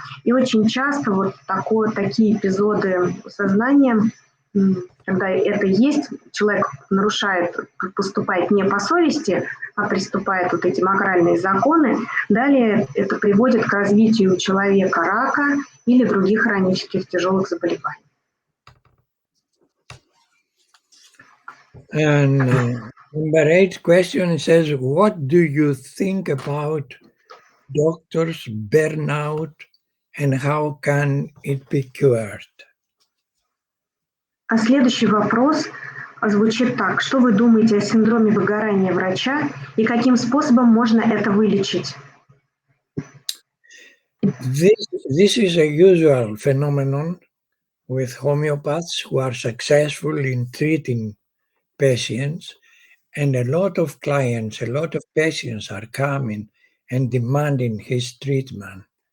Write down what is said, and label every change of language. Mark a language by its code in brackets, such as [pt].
[ru] И очень часто вот такие эпизоды сознания, когда это есть, человек нарушает, поступает не по совести, а приступает вот эти моральные законы, далее это приводит к развитию у человека рака или других хронических тяжелых заболеваний. [en] And number 8 question says, what do you think about doctors' burnout and how can it be cured? [ru] А следующий вопрос звучит так. Что вы думаете о синдроме выгорания врача и каким способом можно это вылечить? [en] This is a usual phenomenon with homeopaths who are successful in treating patients, and a lot of clients, a lot of patients are coming and demanding his treatment.